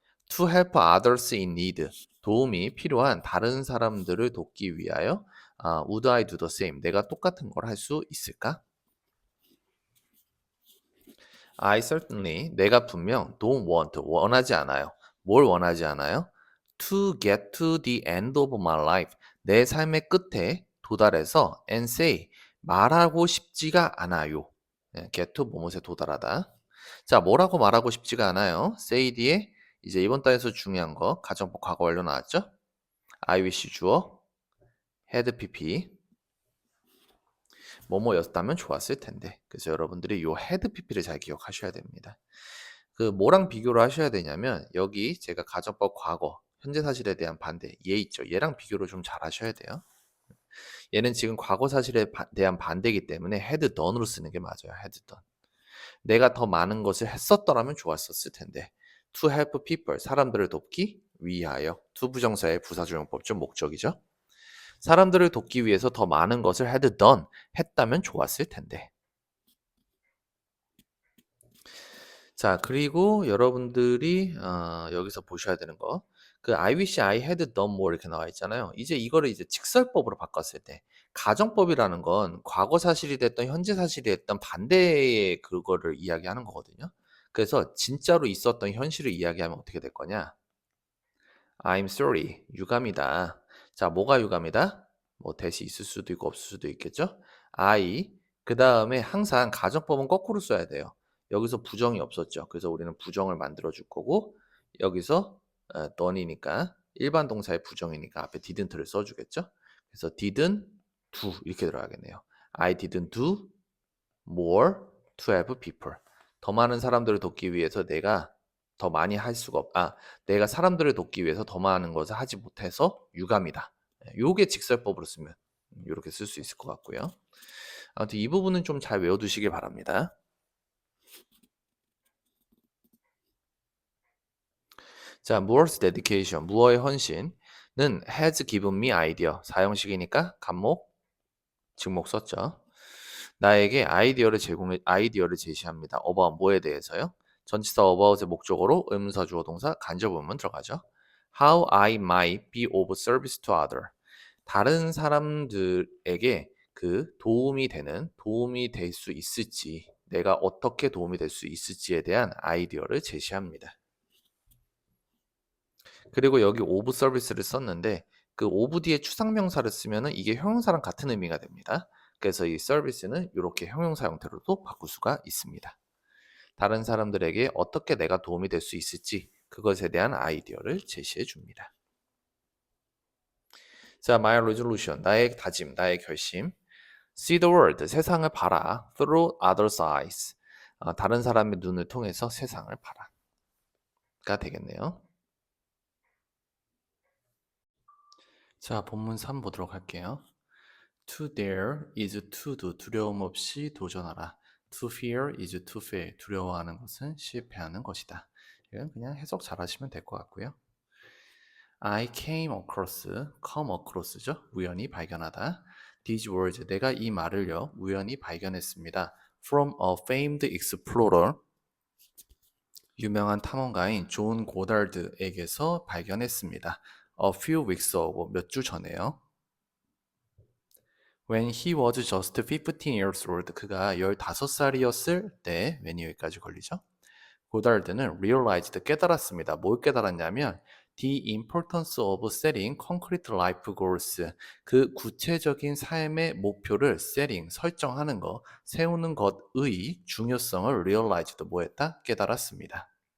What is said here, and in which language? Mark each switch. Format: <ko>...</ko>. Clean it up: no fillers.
<en>To help others in need.</en> <ko>도움이 필요한 다른 사람들을 돕기 위하여</ko> <en>would I do the same?</en> <ko>내가 똑같은 걸 할 수 있을까?</ko> <en>I certainly.</en> <ko>내가 분명</ko> <en>don't want.</en> <ko>원하지 않아요. 뭘 원하지 않아요?</ko> <en>To get to the end of my life.</en> <ko>내 삶의 끝에 도달해서</ko> <en>and say.</en> <ko>말하고 싶지가 않아요. get to 뭐뭐에 도달하다. 자, 뭐라고 말하고 싶지가 않아요. say 뒤에 이제 이번 단에서 중요한 거 가정법 과거 완료 나왔죠? I wish 주어 had pp 뭐뭐였다면 좋았을 텐데. 그래서 여러분들이 요 had pp를 잘 기억하셔야 됩니다. 그 뭐랑 비교를 하셔야 되냐면 여기 제가 가정법 과거 현재 사실에 대한 반대 얘 있죠. 얘랑 비교를 좀 잘 하셔야 돼요. 얘는 지금 과거 사실에 대한 반대이기 때문에 had done으로 쓰는 게 맞아요.</ko> <en>had done.</en> <ko>내가 더 많은 것을 했었더라면 좋았었을 텐데.</ko> <en>to help people,</en> <ko>사람들을 돕기 위하여. to 부정사의 부사조용법 중 목적이죠. 사람들을 돕기 위해서 더 많은 것을 had done, 했다면 좋았을 텐데. 자, 그리고 여러분들이 여기서 보셔야 되는 거. 그</ko> <en>I wish I had done more</en> <ko>이렇게 나와 있잖아요. 이제 이거를 이제 직설법으로 바꿨을 때 가정법이라는 건 과거 사실이 됐던 현재 사실이 됐던 반대의 그거를 이야기하는 거거든요. 그래서 진짜로 있었던 현실을 이야기하면 어떻게 될 거냐?</ko> <en>I'm sorry.</en> <ko>유감이다. 자, 뭐가 유감이다? 뭐 대시 있을 수도 있고 없을 수도 있겠죠? I 그다음에 항상 가정법은 거꾸로 써야 돼요. 여기서 부정이 없었죠. 그래서 우리는 부정을 만들어 줄 거고 여기서 done이니까 일반 동사의 부정이니까 앞에 didn't를 써 주겠죠? 그래서 didn't do 이렇게 들어가겠네요.</ko> <en>I didn't do more to help people.</en> <ko>더 많은 사람들을 돕기 위해서 내가 더 많이 할 수가 내가 사람들을 돕기 위해서 더 많은 것을 하지 못해서 유감이다. 요게 직설법으로 쓰면 이렇게 쓸 수 있을 것 같고요. 아무튼 이 부분은 좀 잘 외워두시길 바랍니다. 자, 무엇's dedication, 무어의 헌신은</ko> <en>has given me idea.</en> <ko>사형식이니까 간목, 직목 썼죠. 나에게 아이디어를 제시합니다. about 뭐에 대해서요? 전치사 about의 목적어로 의문사 주어 동사 간접 의문 들어가죠.</ko> <en>How I might be of service to other.</en> <ko>다른 사람들에게 도움이 될 수 있을지, 내가 어떻게 도움이 될 수 있을지에 대한 아이디어를 제시합니다. 그리고 여기 of service를 썼는데 그 of 뒤에 추상명사를 쓰면은 이게 형용사랑 같은 의미가 됩니다. 그래서 이 서비스는 이렇게 형용사 형태로도 바꿀 수가 있습니다. 다른 사람들에게 어떻게 내가 도움이 될 수 있을지 그것에 대한 아이디어를 제시해 줍니다. 자, my resolution, 나의 다짐, 나의 결심.</ko> <en>See the world,</en> <ko>세상을 봐라.</ko> <en>Through others' eyes,</en> <ko>다른 사람의 눈을 통해서 세상을 봐라가 되겠네요. 자, 본문 3 보도록 할게요.</ko> <en>To dare is to do,</en> <ko>두려움 없이 도전하라.</ko> <en>To fear is to fail,</en> <ko>두려워하는 것은 실패하는 것이다. 이건 그냥 해석 잘 하시면 될 것 같고요.</ko> <en>I came across, come across죠.</en> <ko>우연히 발견하다.</ko> <en>These words,</en> <ko>내가 이 말을요. 우연히 발견했습니다.</ko> <en>From a famed explorer,</en> <ko>유명한 탐험가인 존 고달드에게서 발견했습니다.</ko> <en>a few weeks ago,</en> <ko>몇 주 전에요.</ko> <en>When he was just 15 years old,</en> <ko>그가 15살이었을 때,</ko> <en>when이 여기까지 걸리죠?</en> <ko>고달드는 realized, 깨달았습니다. 뭘 깨달았냐면</ko> <en>the importance of setting concrete life goals,</en> <ko>그 구체적인 삶의 목표를 setting, 설정하는 것, 세우는 것의 중요성을 realized, 뭐했다? 깨달았습니다.</ko>